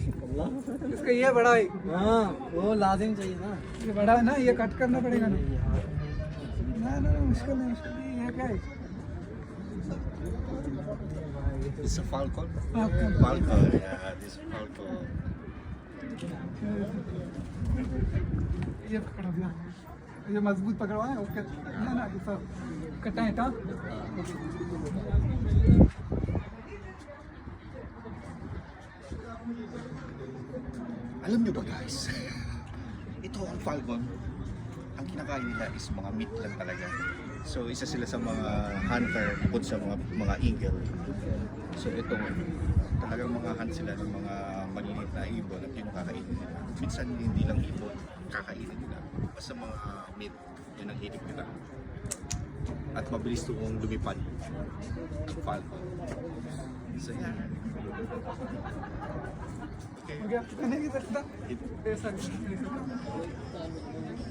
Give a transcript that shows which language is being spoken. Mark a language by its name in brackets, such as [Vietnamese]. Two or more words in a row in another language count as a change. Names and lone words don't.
[Hindi] इसका ये बड़ा है, हाँ वो लाजिम चाहिए ना। ये बड़ा है ना, ये कट करना पड़ेगा ना। ना मुश्किल नहीं, ये क्या है? [English] It's a falcon. Falcon. Falcon, yeah, this falcon. [Hindi] ये पकड़ दिया, ये मजबूत पकड़वा है उसके ना ना सब कटा है। [Filipino] Alam nyo ba guys, ito ang falcon, ang kinakain nila is mga meat lang talaga. So isa sila sa mga hunter bukod sa mga eagle. So ito, talagang mga hunt sila ng mga maliliit na ibon at yun ang kakainin nila. Minsan hindi lang ibon, kakainin nila. Basta mga meat, yun ang hilig nila. At mabilis itong lumipad ang falcon. So yan. [Hindi] हो गया, नहीं सकता ऐसा